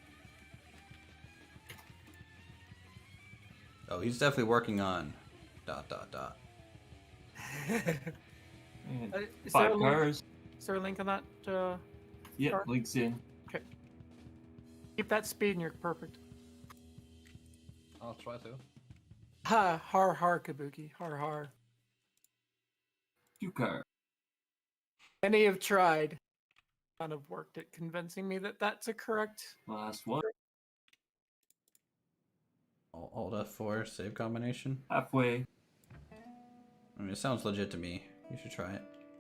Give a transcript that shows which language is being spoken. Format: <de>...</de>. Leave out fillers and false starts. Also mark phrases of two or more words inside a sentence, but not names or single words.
<en>Oh, he's definitely working on ... And Is there a 5 link- cars. Is there a link on that? Yep, car? links in. Keep that speed and you're perfect. I'll try to. Ha, har, har, Kabuki. Har, har. 2 cars. Many have tried. None have worked at convincing me that that's a correct. Last one. Alt F4 save combination. Halfway. I mean, it sounds legit to me. You should try it.</en>